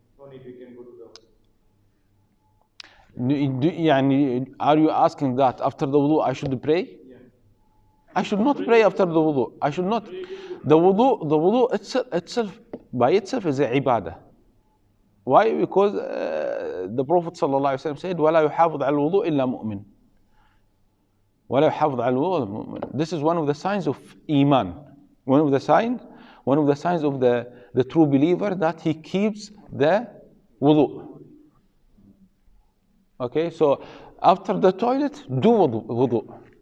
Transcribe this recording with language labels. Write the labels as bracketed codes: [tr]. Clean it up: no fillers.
[en] No need. We can go to the office. يعني, are you asking that after the wudu I should pray? Yeah. I should not pray after the wudu. I should not. The wudu itself by itself is a ibadah. Why? Because the Prophet ﷺ said, [ar] وَلَا يُحَافظ عَلَى الْوُضُوءِ إِلَّا مُؤْمِنٌ. وَلَا يُحَافظ عَلى الْوُضُوءِ إِلَّا مُؤْمِنٌ. [en] This is one of the signs of Iman. One of the signs of the true believer, that he keeps the wudu. Okay, so after the toilet, do wudu.